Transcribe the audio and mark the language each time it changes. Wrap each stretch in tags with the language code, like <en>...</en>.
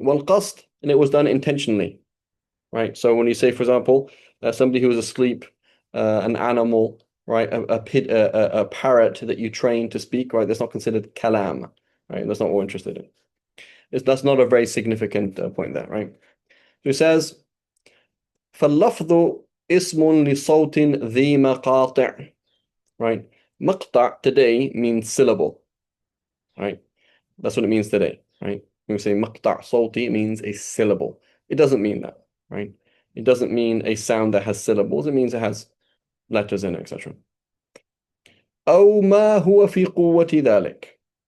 <en>Well, qasd, and it was done intentionally, right? So when you say, for example, somebody who was asleep, an animal, right? A parrot that you train to speak, right? That's not considered kalam, right? That's not what we're interested in. That's not a very significant point there, right? So it says,</en> <ar>فاللفظ اسم لصوت ذي مقاطع,</ar> <en>right? مقطع today means syllable, right? That's what it means today, right? When we say مقطع صوتي, it means a syllable. It doesn't mean that, right? It doesn't mean a sound that has syllables. It means it has letters in it, etc.</en> <ar>أو ما هو في قوة ذلك.</ar>